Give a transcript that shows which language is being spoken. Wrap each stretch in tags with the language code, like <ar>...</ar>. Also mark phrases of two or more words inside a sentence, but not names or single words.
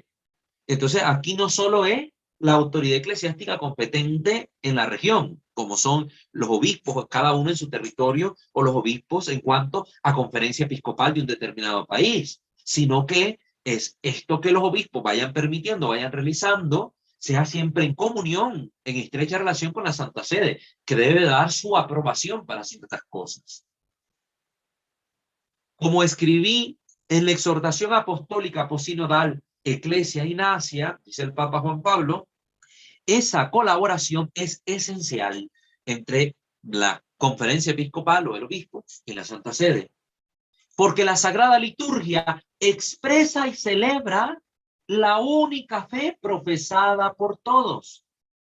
<es>Entonces, aquí no solo es la autoridad eclesiástica competente en la región, como son los obispos, cada uno en su territorio, o los obispos en cuanto a conferencia episcopal de un determinado país, sino que es esto que los obispos vayan permitiendo, vayan realizando, sea siempre en comunión, en estrecha relación con la Santa Sede, que debe dar su aprobación para ciertas cosas. Como escribí en la exhortación apostólica posinodal Ecclesia in Asia, dice el Papa Juan Pablo, esa colaboración es esencial entre la conferencia episcopal o el obispo y la Santa Sede, porque la Sagrada Liturgia expresa y celebra la única fe profesada por todos.</es>